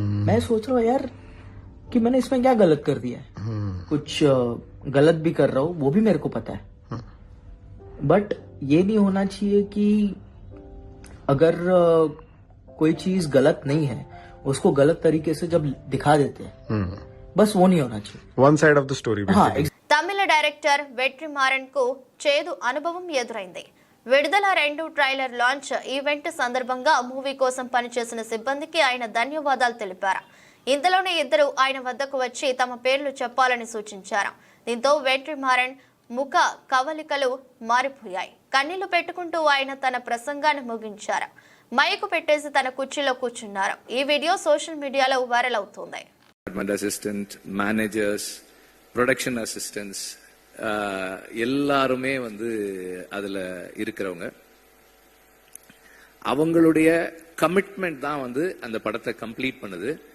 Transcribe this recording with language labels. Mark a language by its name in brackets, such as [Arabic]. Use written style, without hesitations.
[Hindi] मैं सोच रहा हूँ यार कि मैंने इसमें क्या गलत कर दिया है. कुछ गलत भी कर रहा हूँ वो भी मेरे को पता है, बट ये नहीं होना चाहिए कि अगर कोई चीज गलत नहीं है उसको गलत तरीके से जब दिखा देते हैं, बस वो नहीं होना चाहिए. [English] One side of the story. [Hindi] हाँ, [Telugu] తమిళ డైరెక్టర్ వెట్రిమారన్ కు చేదు అనుభవం ఎదురైంది. విడుదల 2 ట్రైలర్ లాంచ్ ఈవెంట్ సందర్భంగా మూవీ కోసం పనిచేసిన సిబ్బందికి ఆయన ధన్యవాదాలు తెలిపారు. ఇంతలోనే ఇద్దరు ఆయన వద్దకు వచ్చి తమ పేర్లు చెప్పాలని సూచించారు. దీంతో వెట్రిమారన్ ముఖ కవలికలు మారిపోయాయి. కన్నీళ్లు పెట్టుకుంటూ ఆయన తన ప్రసంగాన్ని ముగించారు. మైకు పెట్టేసి తన కుర్చీలో కూర్చున్నారు. ఈ వీడియో సోషల్ మీడియాలో వైరల్ అవుతుంది. [English] assistant managers, [Tamil] ப்ரொடக்ஷன் அசிஸ்டன்ட்ஸ் எல்லாருமே வந்து அதுல இருக்கிறவங்க, அவங்களுடைய கமிட்மெண்ட் தான் வந்து அந்த படத்தை கம்ப்ளீட் பண்ணுது.